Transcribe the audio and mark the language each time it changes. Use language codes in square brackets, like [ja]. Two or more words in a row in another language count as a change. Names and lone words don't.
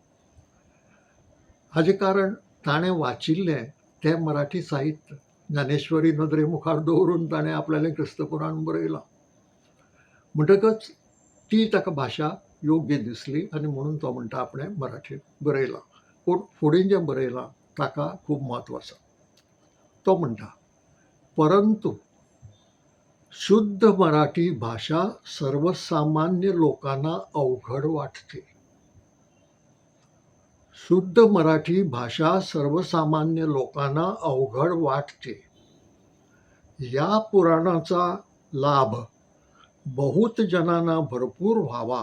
[kok] हाजें कारण ताणें वाचिल्लें तें मराठी साहित्य ज्ञानेश्वरी नदरे मुखार दवरून ताणें आपल्यालें क्रिस्त पुराण बरयलां. म्हणटकच ती ताका भाशा योग्य दिसली आनी म्हणून तो म्हणटा आपणें मराठींत बरयलां. पूण फुडें जें बरयलां ताका खूब म्हत्व आसा. तो म्हणटा, [mr] परंतु शुद्ध मराठी भाषा सर्वसामान्य लोकांना अवघड वाटते. शुद्ध मराठी भाषा सर्वसामान्य लोकांना अवघड वाटते. या पुराणाचा लाभ बहुत जनांना भरपूर व्हावा